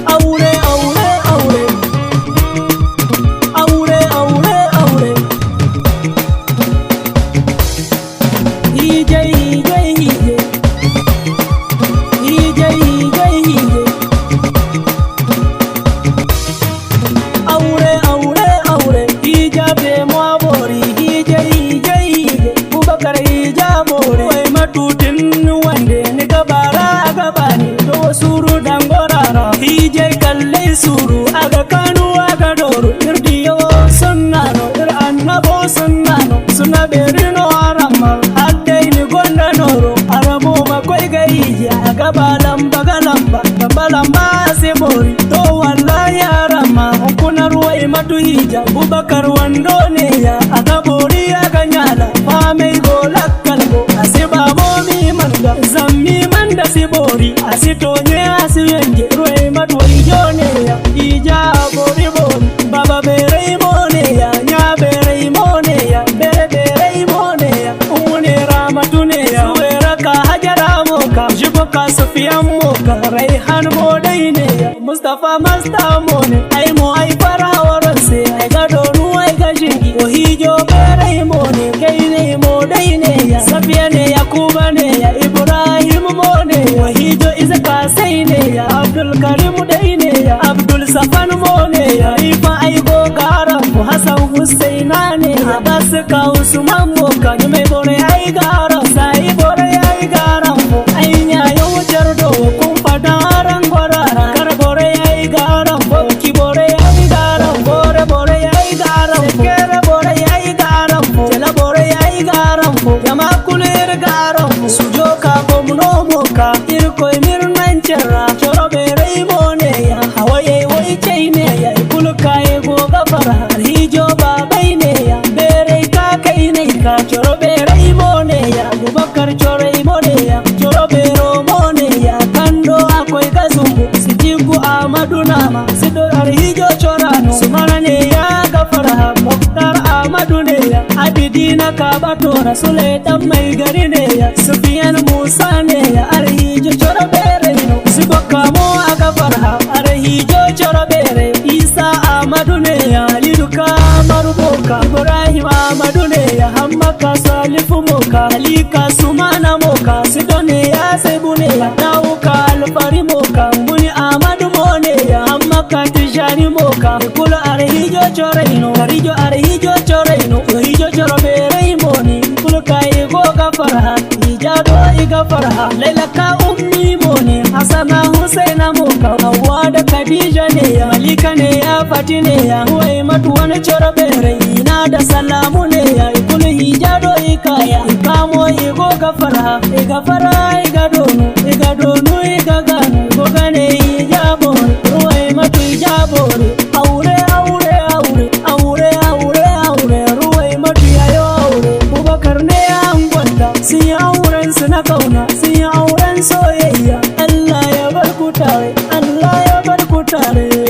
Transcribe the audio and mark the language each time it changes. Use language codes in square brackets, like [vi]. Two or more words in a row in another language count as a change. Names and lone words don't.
[dje] Aure, aure, aure. Aure, aure, aure. Hije, hije, hije. Hije, hije, hije. Aure, aure, aure. Hija be mo abori. Hije, hije, hije. Bubakar hija abori. Wai matutin wande ni gabara a gaba ni. To suru dangorara. Hije kalle suru. Aga kanu aga doru. Irdi yo sunna no. Ir annabo sunna no. Suna beri no arama. Adde ni gonda noro. Arabo makwai ga hije. Aga ba lamba ga lamba. Lamba lamba se bori. To wallahi arama. Kuna ruwa imatu hija. Bubakar wando ne ya. Aga bori aga nyala. Fa mai go lakkal go. Asi ba mo mi manda. Zammi manda si bori. Asi tonye asi yenge. Ruwa imatu wa ijo ne ya. Hija bori bori. Baba bere imo ne ya. Nya bere imo ne ya. Bere bere imo ne ya. Umu ne ramatu ne ya. Suwera ka hajara mo ka. Jibo ka sufiyan mo ka. Raihan mo dai ne ya. Mustapha Masta mo ne. Ai mo ai fara waran se. Ai ga donu ai ga jingi. O hijo bere imo ne. Kai ne imo dai ne ya. Safiya ne ya. Kuba ne ya. Ibrahim mo ne ya. O hijo Isaka sai ne ya. Abdul Karim dai ne ya. Abdul Safan mo ne ya. Ifa ai go garan mo. Hassan Husaina ne ya. Abbas ka Usman mo ka. Ni mai bore ai garan. Sai bore ai garan mo. Ai nya yau jardo kun fada ran gwarara. Kar bore ai garan mo. Ki bore ai garan mo. Bore bore ai garan mo. Kere bore ai garan mo. Jala bore ai garan mo. Jama kulir garan mo. Sujo ka bomno mo ka. Irko mirnan cerra. Choro bere mo ne ya. Hawaye wai chai ne ya. Ikul kai go gafara. Hijo babai ne ya. Bere ka kai ne ka. Choro bere mo ne ya. Abubakar choro mo ne ya. Choro bere mo ne ya. Kando akwai kazumbu. Sijibu Amadu Nama. Sido Arhijo chorano. Sumana ne ya gafara. Muktar Amadu ne ya. Abidi na Kabato. Rasule [ha] dan mai gari [dje] ne ya. Sufiyan Musa ne ya. Arhijo choro bere no. Sibo kamo a gafara. Arhijo choro bere. Isa Amadu ne ya. Alidu Kamaru Boka. Ibrahim Amadu ne ya. Hammaka Salifu Moka. Alika Sumana Moka. Sido ne ya Sebu ne ya. Dawuka Alfari Moka. Muni Amadu Mo ne ya. Hammaka Tijani Moka. Kulu Arhijo choro ino. Arhijo Arhijo choro ino. Arhijo choro bere imo ni. Kulu kai go gafara. Ijado i gafara. Laila ka ummi mo ne. Hasana Husaina Moka. Hawwa da Khadija ne ya. Malika ne ya. Fati ne ya. Huwai matu wani choro bere. Ina da salamu ne ya. Kulu hijado i kaya. Ikamo i go gafara. I gafara i ga donu. I ga donu i ga ganu. Go gane i jabo. Ruwai matu i jabo. Aure, aure, aure. Aure, aure, aure. Ruwai matu ya yo aure. [ha] Bubakar ne ya angwanta. Sun yi auren su na kauna. Sun yi auren soyayya. Allah ya bar ku tare. Allah ya bar ku tare.